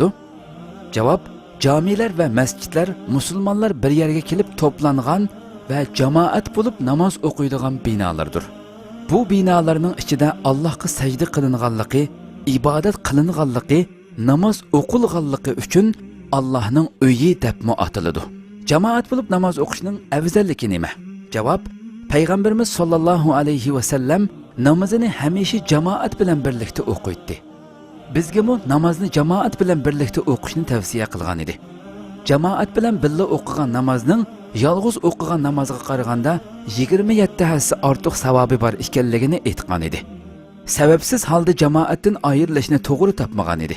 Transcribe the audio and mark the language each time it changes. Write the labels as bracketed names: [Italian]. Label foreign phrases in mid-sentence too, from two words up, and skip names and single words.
[Uzbek] Javob: camilar va masjidlar musulmonlar bir yerga kelib to'plangan va jamoat bo'lib namoz o'qiydigan binolardir. Bu binolarning ichida Allohga sajda qilinganligi, ibodat qilinganligi, namoz o'qilganligi uchun Allohning uyi deb ataladi. Jamoat bo'lib namoz o'qishning afzalligi nima? Javob: Peygamberimiz [Arabic] صلى الله عليه وسلم [Uzbek] namazını hamisha jamoat bilan birlikda o'qiydi. Bizga mu namozni jamoat bilan birlikda o'qishni tavsiya qilgan edi. Jamoat bilan birga o'qigan namozning yolg'iz o'qigan namozga qaraganda 27 hassa ortiq savobi bor ekanligini aytgan edi. Sababsiz holda jamoatdan ayrilishni to'g'ri topmagan edi.